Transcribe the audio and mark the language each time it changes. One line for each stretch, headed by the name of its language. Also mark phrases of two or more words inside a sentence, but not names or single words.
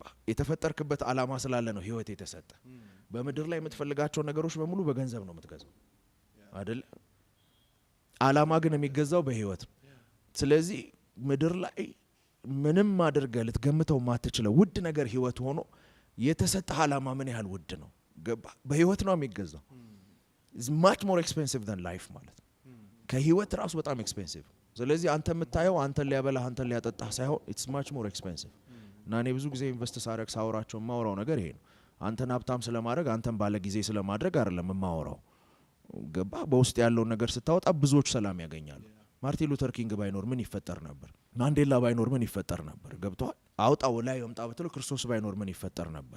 Amharic: የተፈጠርክበት አላማ ስላለ ነው ህይወት የተሰጠ። በምድር ላይ የምትፈልጋቸው ነገሮች በሙሉ በገንዘብ ነው የምትገዛው አይደለ? አላማ ግን የሚገዛው በህይወት ነው። ስለዚህ ምድር ላይ ምንም አድርገህ ልትገምተው ማትችለው ውድ ነገር ህይወት ሆኖ የተሰጠ አላማ ምን ያህል ውድ ነው። ገባ? በህይወት ነው የሚገዛው።
English: is much more expensive than life
Amharic: ማለት ነው። ከህይወት ራሱ በጣም ኤክስፔንሲቭ። ስለዚህ አንተ የምታየው አንተን ሊያበላህ አንተን ሊያጠጣህ ሳይሆን
English: it's much more expensive።
Amharic: እና እኔ ብዙ ጊዜ ኢንቨስት ሳረግ ሳወራቸው የማወራው ነገር ይሄ ነው። አንተን ሀብታም ስለማድረግ አንተን ባለ ጊዜ ስለማድረግ አይደለም የማወራው። ገባ? በውስጥ ያለውን ነገር ስታወጣ ብዙዎች ሰላም ያገኛሉ። ማርቲን ሉተር ኪንግ ባይኖር ምን ይፈጠር ነበር? ማንዴላ ባይኖር ምን ይፈጠር ነበር? ገብቷል? አውጣው ላይ ወምጣ ብትለው ክርስቶስ ባይኖር ምን ይፈጠር ነበር?